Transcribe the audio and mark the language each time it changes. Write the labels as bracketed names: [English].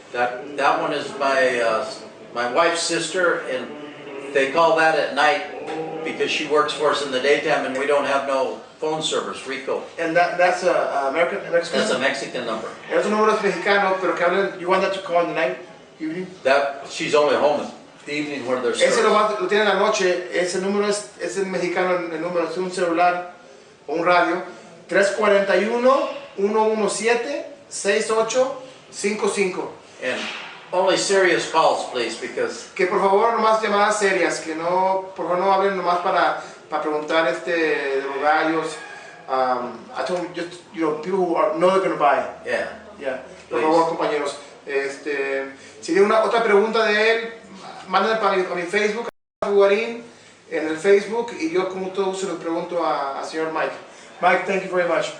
[English] That one is my wife's sister, and they call that at night because she works for us in the daytime and we don't have no phone service, Rico. And that's a Mexican? That's a Mexican number. [Spanish] Es un número mexicano, pero que hablan, [English] you want that to call in the night, evening? That she's only home in the evening where there's [Spanish] Ese [English] service. [Spanish] lo tiene en la noche, ese número es el mexicano, el número es un celular o un radio, 341-117-6855. [English] And only serious calls, please, because [Spanish] Que por favor nomás llamadas serias, que no, por favor no hablen nomás para preguntar de los gallos. [English] I told them just, people who know they're going to buy. yeah. Yeah. [Spanish] Por favor, compañeros. Si tiene otra pregunta de él, mándenla a mi Facebook, a Jugarín, en el Facebook, y yo con todo gusto le pregunto a señor Mike. Mike, [English] thank you very much.